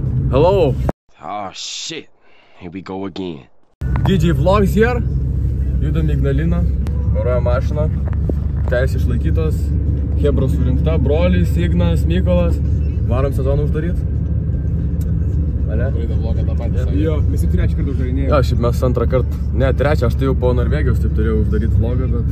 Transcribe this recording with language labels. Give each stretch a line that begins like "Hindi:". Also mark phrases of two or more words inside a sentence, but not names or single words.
English: Hello! Oh shit, here we go again. DJ Vlogs here.
Lithuanian: Judam Ignaliną. Vairuoja mašiną. Teisė išlaikytos. Hebra surinkta. Brolis, Ignas, Mykolas. Varom sezoną uždaryt. Ale? Praeitą vlogą tą patį. Jo. Mes jau trečią kartą uždarinėjome. Jo, šiaip mes antrą kartą. Ne, trečią, aš tai jau po Norvegijos taip turėjau uždaryti vlogą, bet...